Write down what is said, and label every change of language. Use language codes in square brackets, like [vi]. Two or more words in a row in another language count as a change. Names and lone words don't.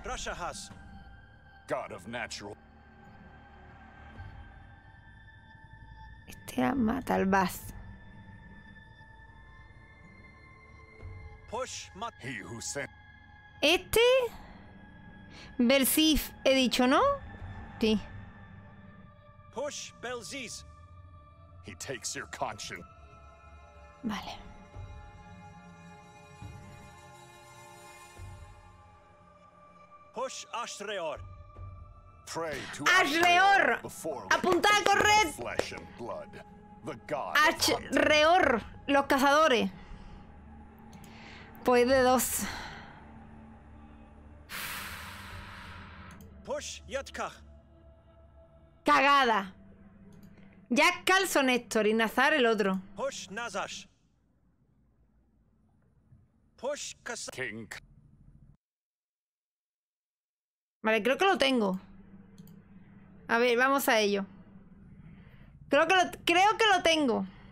[es] Este era Matalbaz. Este. Belzif, he dicho, ¿no? Sí. [en] Push Belziz. He takes your conscience. [es] Vale. [en] Push Ashreor. [es] Ashreor. Apunta a correr. Ashreor. Los cazadores. Pues de 2. [en] Push Yatkach. [es] Cagada. Yakkal son Héctor y Nazar el otro. [en] Push Nazash. Push Kasag. [es] Vale, creo que lo tengo. A ver, vamos a ello. Creo que lo tengo.